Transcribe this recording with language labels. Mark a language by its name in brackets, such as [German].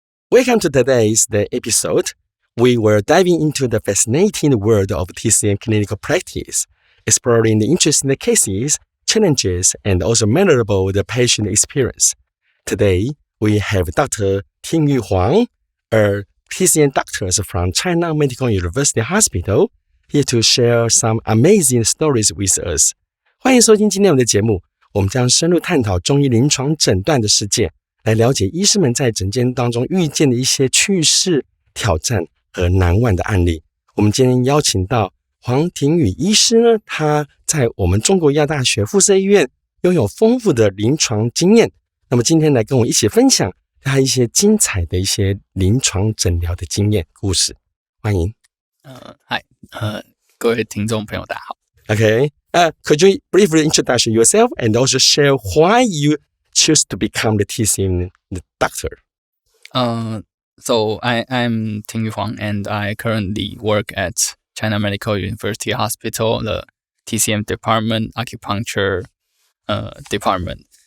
[English] Welcome to today's episode. We were diving into the fascinating world of TCM clinical practice, exploring the interesting cases, challenges, and also memorable the patient experience. Today, we have Dr. Ting-Yu Huang, a TCM doctor from China Medical University Hospital, here to share some amazing stories with us. [Chinese] 欢迎收听今天我们的节目，我们将深入探讨中医临床诊断的世界，来了解医师们在诊间当中遇见的一些趣事、挑战和难忘的案例。我们今天邀请到黄廷宇医师呢，他在我们中国医药大学附设医院拥有丰富的临床经验。那么今天来跟我一起分享他一些精彩的一些临床诊疗的经验故事。欢迎。嗨，各位听众朋友，大家好。 [English] Okay. Could you briefly introduce yourself and also share why you choose to become the TCM doctor? So I'm Ting-Yu Huang, and I currently work at China Medical University Hospital, the TCM department, acupuncture department.